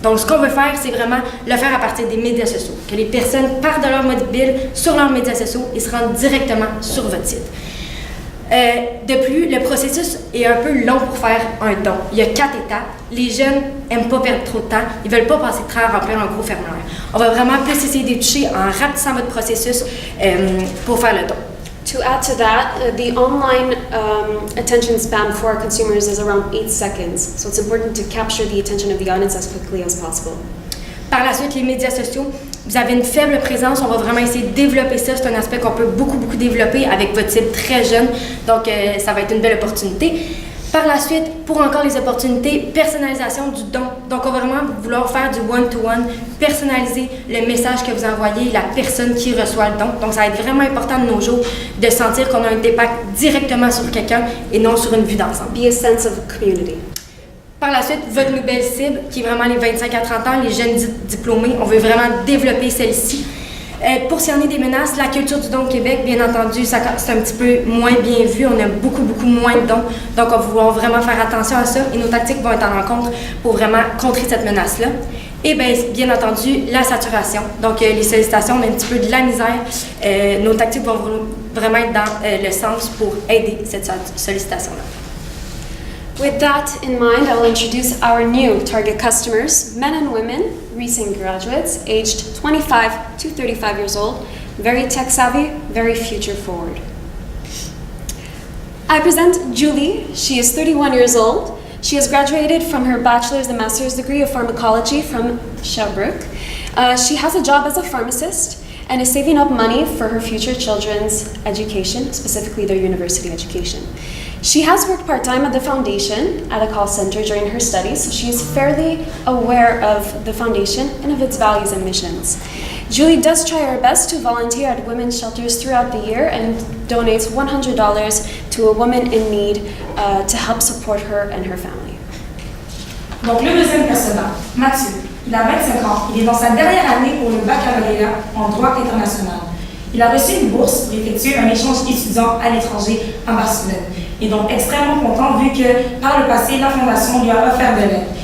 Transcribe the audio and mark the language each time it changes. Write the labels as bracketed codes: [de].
[fr] Donc, ce qu'on veut faire, c'est vraiment le faire à partir des médias sociaux. Que les personnes partent de leur mobile sur leurs médias sociaux et se rendent directement sur votre site. De plus, le processus est un peu long pour faire un don. Il y a 4 étapes. Les jeunes n'aiment pas perdre trop de temps. Ils ne veulent pas passer très à remplir un gros formulaire. On va vraiment plus essayer de toucher en rapetissant votre processus pour faire le don. [en] To add to that, the online attention span for our consumers is around 8 seconds, so it's important to capture the attention of the audience as quickly as possible. [fr] Par la suite, les médias sociaux, vous avez une faible présence, on va vraiment essayer de développer ça. C'est un aspect qu'on peut beaucoup développer avec votre cible très jeune, donc ça va être une belle opportunité. Par la suite, pour encore les opportunités, personnalisation du don. Donc, on va vraiment vouloir faire du one-to-one, personnaliser le message que vous envoyez, la personne qui reçoit le don. Donc, ça va être vraiment important de nos jours de sentir qu'on a un impact directement sur quelqu'un et non sur une vue d'ensemble. [en] Be a sense of community. [fr] Par la suite, votre nouvelle cible, qui est vraiment les 25 à 30 ans, les jeunes diplômés, on veut vraiment développer celle-ci. Pour s'y en est des menaces, la culture du don au Québec, bien entendu, c'est un petit peu moins bien vu. On a beaucoup moins de dons. Donc, on va vouloir vraiment faire attention à ça et nos tactiques vont être en rencontre pour vraiment contrer cette menace-là. Et bien entendu, la saturation. Donc, les sollicitations, on a un petit peu de la misère. Nos tactiques vont vraiment être dans le sens pour aider cette sollicitation-là. [en] With that in mind, I will introduce our new target customers, men and women, recent graduates, aged 25 to 35 years old, very tech-savvy, very future-forward. I present Julie. She is 31 years old. She has graduated from her bachelor's and master's degree of pharmacology from Sherbrooke. She has a job as a pharmacist and is saving up money for her future children's education, specifically their university education. She has worked part-time at the foundation at a call center during her studies, so she is fairly aware of the foundation and of its values and missions. Julie does try her best to volunteer at women's shelters throughout the year and donates $100 to a woman in need to help support her and her family. [fr] Donc le deuxième personnage, Mathieu, il a 25 ans, il est dans sa dernière année pour le baccalauréat en droit international. Il a reçu une bourse pour effectuer un échange étudiant à l'étranger à Barcelone. Il est donc extrêmement content vu que par le passé, la Fondation lui a offert de l'aide.